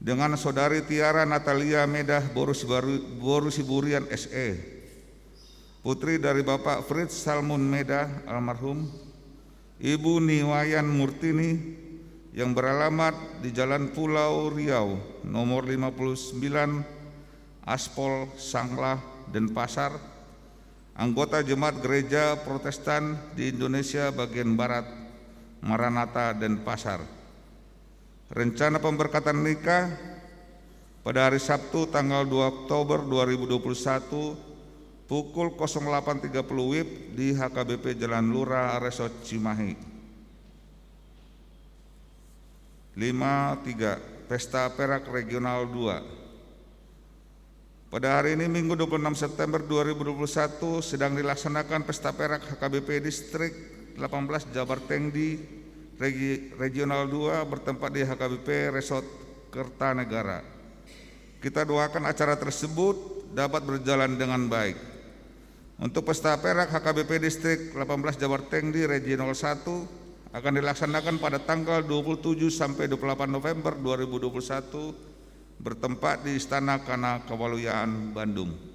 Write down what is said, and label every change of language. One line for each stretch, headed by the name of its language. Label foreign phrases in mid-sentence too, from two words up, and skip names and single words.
Indonesian: dengan Saudari Tiara Natalia Medah Boru Siburian SE, putri dari Bapak Fritz Salmun Medah almarhum, Ibu Niwayan Murtini yang beralamat di Jalan Pulau Riau nomor 59 Aspol, Sanglah, Denpasar, anggota Jemaat Gereja Protestan di Indonesia bagian Barat, Maranatha, Denpasar. Rencana pemberkatan nikah pada hari Sabtu tanggal 2 Oktober 2021 pukul 08.30 WIB di HKBP Jalan Lurah Resort Cimahi. 5.3 Pesta Perak Regional 2. Pada hari ini Minggu 26 September 2021 sedang dilaksanakan Pesta Perak HKBP Distrik 18 Jabar Tengdi Regional 2 bertempat di HKBP Resort Kertanegara. Kita doakan acara tersebut dapat berjalan dengan baik. Untuk Pesta Perak HKBP Distrik 18 Jabar Tengdi Regional 1 akan dilaksanakan pada tanggal 27 sampai 28 November 2021 bertempat di Istana Kana Kewaluyaan Bandung.